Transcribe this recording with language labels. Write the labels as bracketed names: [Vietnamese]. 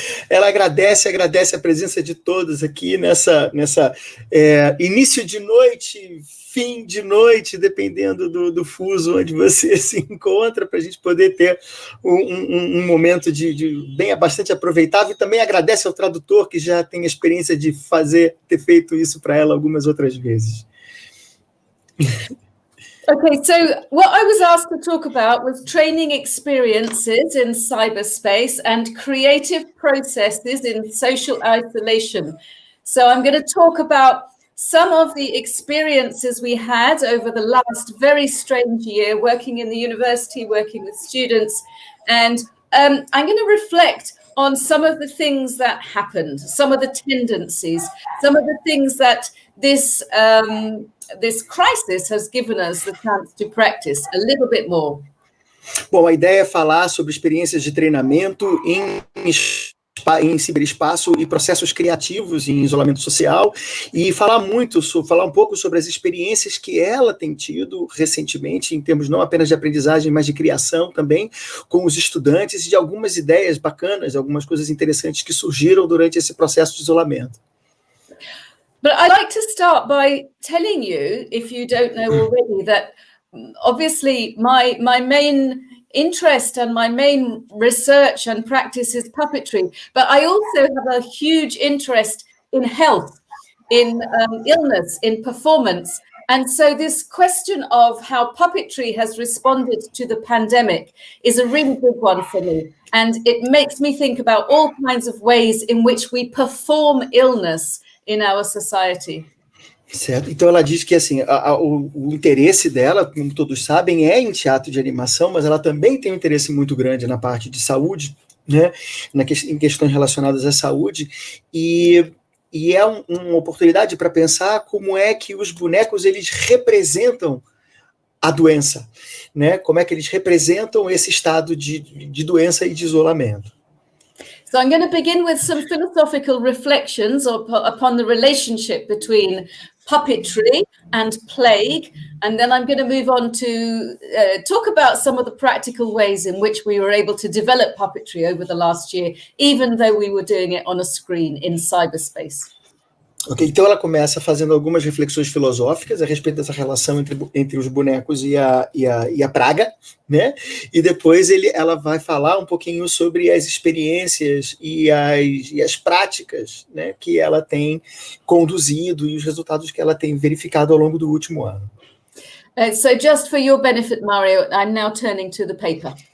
[Portuguese] Ela agradece a presença de todos aqui nessa início de noite, fim de noite, dependendo do fuso onde você se encontra, para a gente poder ter um momento bastante aproveitável, e também agradece ao tradutor, que já tem a experiência de ter feito isso para ela algumas outras vezes. [English] Okay, so what I was asked to talk about was training experiences in cyberspace and creative processes in social isolation. So I'm going to talk about some of the experiences we had over the last very strange year working in the university, working with students, and I'm going to reflect on some of the things that happened, some of the tendencies, some of the things that this crisis has given us the chance to practice a little bit more. [Portuguese] Bom, a ideia é falar sobre experiências de treinamento em ciberespaço e processos criativos em isolamento social, e falar um pouco sobre as experiências que ela tem tido recentemente, em termos não apenas de aprendizagem, mas de criação também, com os estudantes, e de algumas ideias bacanas, algumas coisas interessantes que surgiram durante esse processo de isolamento. [English] But I'd like to start by telling you, if you don't know already, that obviously my main interest and my main research and practice is puppetry, but I also have a huge interest in health, in illness, in performance. And so this question of how puppetry has responded to the pandemic is a really big one for me. And it makes me think about all kinds of ways in which we perform illness in our society. [Portuguese] Certo. Então ela diz que assim, o interesse dela, como todos sabem, é em teatro de animação, mas ela também tem um interesse muito grande na parte de saúde, né, em questões relacionadas à saúde, e é uma oportunidade para pensar como é que os bonecos eles representam a doença, né? Como é que eles representam esse estado de doença e de isolamento. [English] So I'm going to begin with some philosophical reflections upon the relationship between puppetry and plague, and then I'm going to move on to talk about some of the practical ways in which we were able to develop puppetry over the last year, even though we were doing it on a screen in cyberspace. [Portuguese] Ok, então ela começa fazendo algumas reflexões filosóficas a respeito dessa relação entre os bonecos e a praga, né? E depois ela vai falar um pouquinho sobre as experiências e as práticas, né, que ela tem conduzido e os resultados que ela tem verificado ao longo do último ano. [English] So just for your benefit, Mario, I'm now turning to the paper.